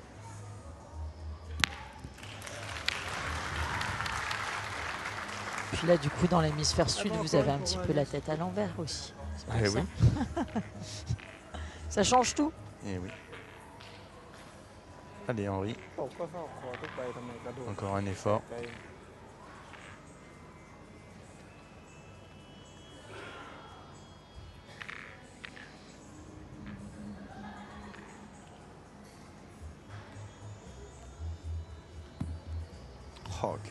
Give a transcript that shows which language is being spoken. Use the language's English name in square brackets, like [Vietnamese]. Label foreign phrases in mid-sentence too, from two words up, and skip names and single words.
[French] Puis là, du coup, dans l'hémisphère sud, vous avez un petit peu la tête à l'envers aussi. C'est pour Eh ça. oui. Ça change tout. Eh oui. Allez Henri, [Thai] ตกก็เข้าขอทุกใบทำไมกระโดด [French] encore un effort. [Thai] ไกล [French] Oh, ok.